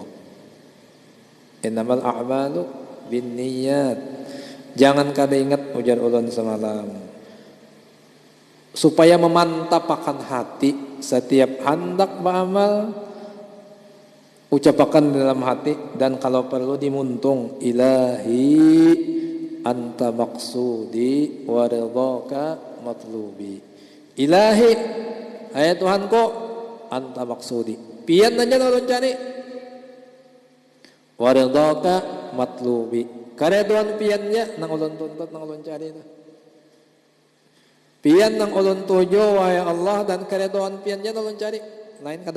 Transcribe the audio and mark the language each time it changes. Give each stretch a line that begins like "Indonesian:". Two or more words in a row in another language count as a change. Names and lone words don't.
Arabic: إنما الأعمال بالنيات.
Banjar: Jangan kada ingat ujar ulun semalam. Supaya memantapkan hati setiap hendak beramal, ucapakan dalam hati, dan kalau perlu dimuntung,
Arabic: إلهي أنت مقصودي ورضاك مطلوبي.
Banjar: Ilahi, hai Tuhanku,
Arabic: أنت مقصودي,
Banjar: pian aja ulun cari,
Arabic: ورضاك مطلوبي,
Banjar: karedoan piannya nang ulun tuntut, nang ulun cari itu. Pian nang ulun tuju wahai Allah, dan karedoan piannya nang ulun cari, lain kada.